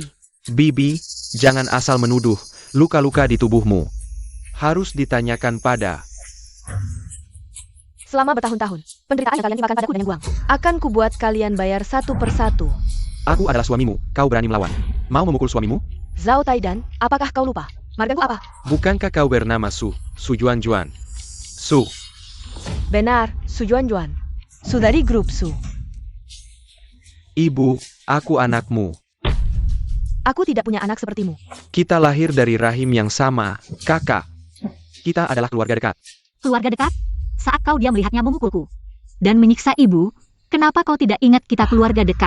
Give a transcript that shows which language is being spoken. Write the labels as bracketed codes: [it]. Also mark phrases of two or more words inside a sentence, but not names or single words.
[id] Bibi, jangan asal menuduh. Luka-luka di tubuhmu harus ditanyakan pada. Selama bertahun-tahun, penderitaan yang kalian timpakan padaku dan Yang Guang akan kubuat kalian bayar satu persatu. Aku adalah suamimu, kau berani melawan. Mau memukul suamimu? Zhao Taidan, apakah kau lupa? Margaku apa? Bukankah kau bernama Su Juan Juan? Su. Benar, Su Juan Juan. Su dari grup Su. Ibu, aku anakmu. Aku tidak punya anak sepertimu. Kita lahir dari rahim yang sama, kakak. Kita adalah keluarga dekat. Keluarga dekat? Saat kau diam melihatnya memukulku dan menyiksa ibu, kenapa kau tidak ingat kita keluarga dekat?